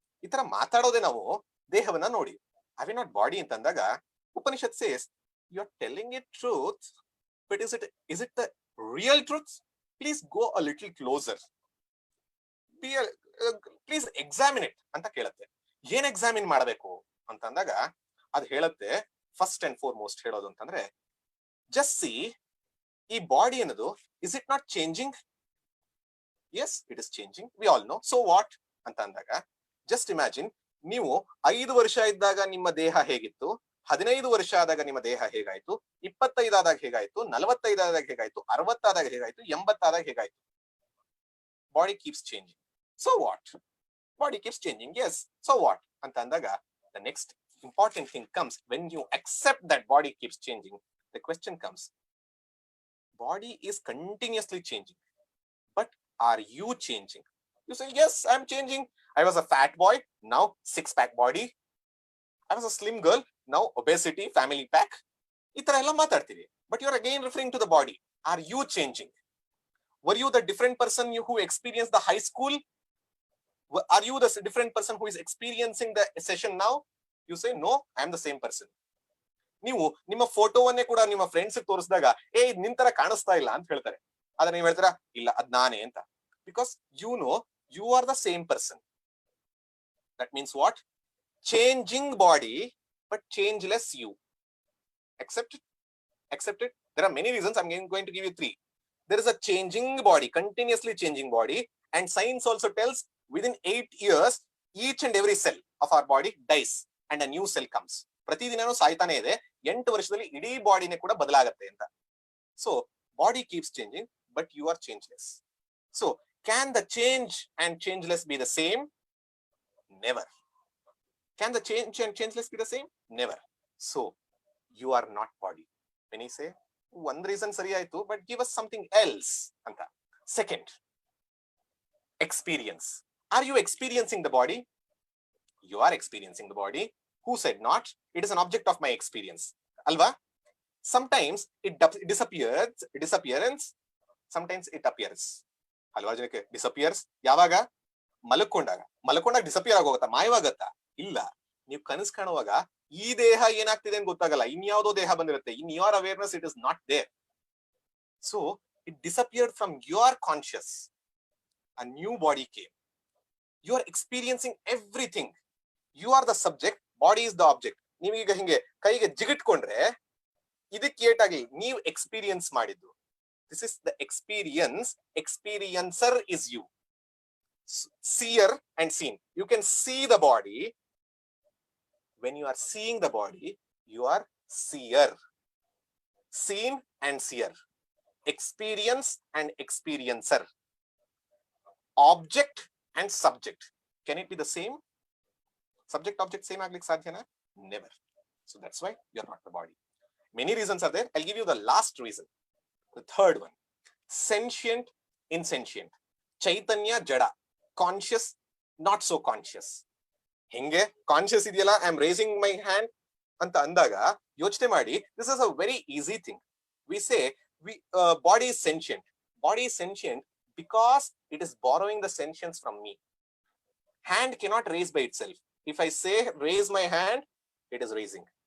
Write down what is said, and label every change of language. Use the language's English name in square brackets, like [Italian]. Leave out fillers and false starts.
[Kannada] ಈ ತರ ಮಾತಾಡೋದೇ ನಾವು ದೇಹವನ್ನ ನೋಡಿ. [English] Have you not body [Kannada] ಅಂತಂದಾಗ [English] Upanishad says you are telling it truth, but is it the real truth? Please go a little closer. Please examine it [Kannada] ಅಂತ ಕೇಳುತ್ತೆ. [English] ಏನ್ ಎಕ್ಸಾಮಿನ್ ಮಾಡಬೇಕು [Kannada] ಅಂತಂದಾಗ ಅದು ಹೇಳುತ್ತೆ [English] first and foremost [Kannada] ಹೇಳೋದು ಅಂತಂದ್ರೆ [English] Just see ಈ body ಅನ್ನೋದು is it not changing? Yes it is changing, we all know. So what [Kannada] ಅಂತ ಅಂದಾಗ [English] just imagine, [Kannada] ನೀವು 5 ವರ್ಷ ಇದ್ದಾಗ ನಿಮ್ಮ ದೇಹ ಹೇಗಿತ್ತು, 15 ವರ್ಷ ಆದಾಗ ನಿಮ್ಮ ದೇಹ ಹೇಗಾಯ್ತು, 25 ಆದಾಗ ಹೇಗಾಯ್ತು, 45 ಆದಾಗ ಹೇಗಾಯ್ತು, 60 ಆದಾಗ ಹೇಗಾಯ್ತು, 80 ಆದಾಗ ಹೇಗಾಯ್ತು. [English] Body keeps changing. So what? Body keeps changing. Yes, so what [Kannada] ಅಂತ ಅಂದಾಗ [English] the next important thing comes. When you accept that body keeps changing, the question comes, body is continuously changing, but are you changing? You say, yes, I'm changing. I was a fat boy, now 6-pack body. I was a slim girl, now obesity, family pack. [Kannada] Itara ella matartiri, [English] but you're again referring to the body. Are you changing? Were you the different person who experienced the high school? Are you the different person who is experiencing the session now? You say, no, I am the same person. [Kannada] ನೀವು ನಿಮ್ಮ ಫೋಟೋವನ್ನೇ ಕೂಡ ನಿಮ್ಮ friends ತೋರಿಸಿದಾಗ ನಿನ್ ತರ ಕಾಣಿಸ್ತಾ ಇಲ್ಲ ಅಂತ ಹೇಳ್ತಾರೆ. ಆದ್ರೆ ನೀವು ಹೇಳ್ತೀರಾ ಇಲ್ಲ ಅದ್ ನಾನೇ ಅಂತ. [English] Because you know you are the same person. That means what? Changing body but changeless you. Accept it. Accept it. There are many reasons. I'm going to give you 3. There is a changing body, continuously changing body, and science also tells within 8 years each and every cell of our body dies and a new cell comes. [Kannada] ಪ್ರತಿದಿನನೂ ಸಾಯ್ತಾನೆ ಇದೆ. 8 ವರ್ಷದಲ್ಲಿ ಇಡೀ ಬಾಡಿನೇ ಕೂಡ ಬದಲಾಗುತ್ತೆ ಅಂತ. [English] So body keeps changing, but you are changeless. So can the change and changeless be the same? Never. Can the change and changeless be the same? Never. So you are not body. When you say one reason [Kannada] ಸರಿ ಆಯ್ತು, [English] but give us something else ಅಂತ. Second, experience. Are you experiencing the body? You are experiencing the body. Who said not? It is an object of my experience. Alva? Sometimes it disappears. Sometimes it appears. [Kannada] Alva ಜನಕ್ಕೆ disappears ಯಾವಾಗ? ಮಲಕೊಂಡಾಗ disappear ಆಗೋಗುತ್ತಾ, ಮಾಯವಾಗತ್ತಾ? ಇಲ್ಲ. ನೀವು ಕನಸು ಕಾಣುವಾಗ ಈ ದೇಹ ಏನಾಗ್ತಿದೆ ಅಂತ ಗೊತ್ತಾಗಲ್ಲ, ಇನ್ಯಾವುದೋ ದೇಹ ಬಂದಿರುತ್ತೆ. [English] In your awareness it is not there. So it disappeared from your conscious. A new body came. You are experiencing everything. You are the subject, body is the object. [Kannada] ನೀವೀಗ ಹಿಂಗೆ ಕೈಗೆ ಜಿಗಿಟ್ಕೊಂಡ್ರೆ ಇದಕ್ಕೆ ಏಟಾಗಿ ನೀವು ಎಕ್ಸ್ಪೀರಿಯನ್ಸ್ ಮಾಡಿದ್ದು. [English] This is the experience. Experiencer is you. Seer and seen. You can see the body. When you are seeing the body, you are seer. Seen and seer. Experience and experiencer. Object and subject. Can it be the same? Subject object same [Kannada] ಆಗ್ಲಿಕ್ಕೆ ಸಾಧ್ಯನಾ? [English] Never. So that's why you're not the body. Many reasons are there. I'll give you the last reason. The third one. Sentient, insentient. Chaitanya, jada. Conscious, not so conscious. [Kannada] ಹಿಂಗೆ conscious ಇದೆಯಲ್ಲ, [English] I am raising my hand [Kannada] ಅಂತ ಅಂದಾಗ ಯೋಚನೆ ಮಾಡಿ. [English] This is a very easy thing. We say body is sentient. Body is sentient because it is borrowing the sentience from me. Hand cannot raise by itself. If I say raise my hand, it is raising.